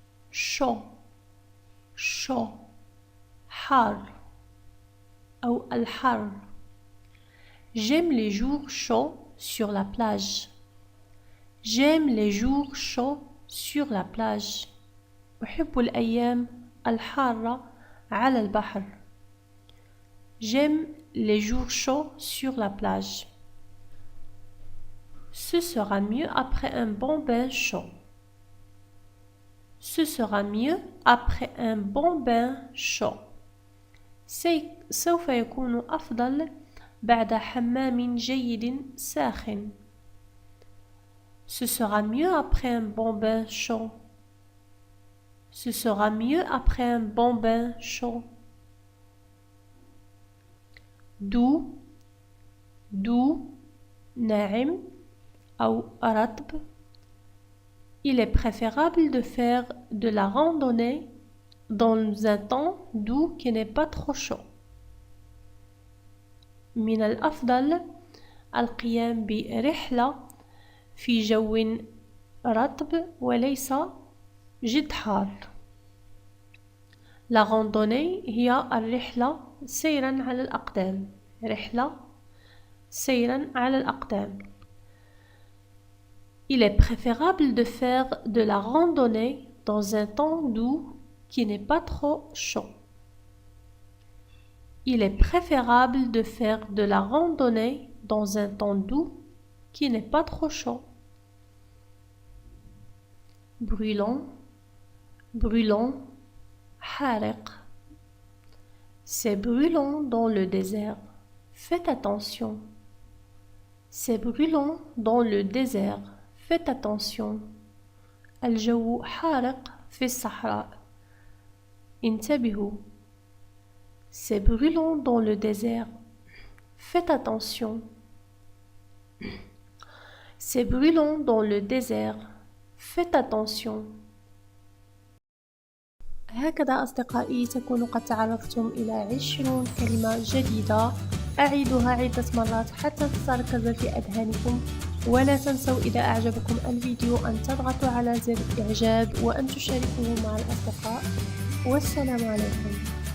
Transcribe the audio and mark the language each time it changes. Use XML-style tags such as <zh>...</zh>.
<ar>Chaud. Chaud. حار أو الحر.</ar> <fr>J'aime les jours chauds sur la plage. J'aime les jours chauds sur la plage.</fr> <ar>أحب الأيام الحارة على البحر.</ar> <fr>J'aime les jours chauds sur la plage. Ce sera mieux après un bon bain chaud. Ce sera mieux après un bon bain chaud.</fr> <ar>سوف يكون أفضل بعد حمام جيد ساخن.</ar> <fr>Ce sera mieux après un bon bain chaud. Ce sera mieux après un bon bain chaud.</fr> <ar>Doux, doux, ناعم أو رطب.</ar> <fr>Il est préférable de faire de la randonnée dans un temps doux qui n'est pas trop chaud.</fr> <ar>من الأفضل القيام برحلة في جو رطب وليس جد حار. La randonnée هي الرحلة سيرا على الأقدام. رحلة سيرا على الأقدام.</ar> <fr>Il est préférable de faire de la randonnée dans un temps doux qui n'est pas trop chaud. Il est préférable de faire de la randonnée dans un temps doux qui n'est pas trop chaud. Brûlant, brûlant, حارق. C'est brûlant dans le désert. Faites attention. C'est brûlant dans le désert. Faites attention.</fr> <ar>الجو حارق في الصحراء. انتبهوا.</ar> <fr>C'est brûlant dans le désert. Faites attention. C'est brûlant dans le désert. Faites attention.</fr> <ar>هكذا أصدقائي تكونوا قد تعرفتم إلى 20 كلمة جديدة. أعيدها عدة مرات حتى تتركز في أذهانكم، ولا تنسوا إذا أعجبكم الفيديو أن تضغطوا على زر إعجاب وأن تشاركوه مع الأصدقاء. والسلام عليكم.</ar>